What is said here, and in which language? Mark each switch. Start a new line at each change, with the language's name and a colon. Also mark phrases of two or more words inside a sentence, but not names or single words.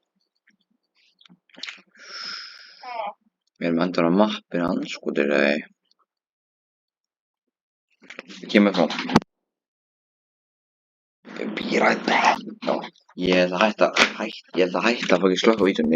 Icelandic: Kemur frá.
English: Be right back.
Icelandic: Já. Ég ætla að hætta að fokkin slökkva á vídeóinu.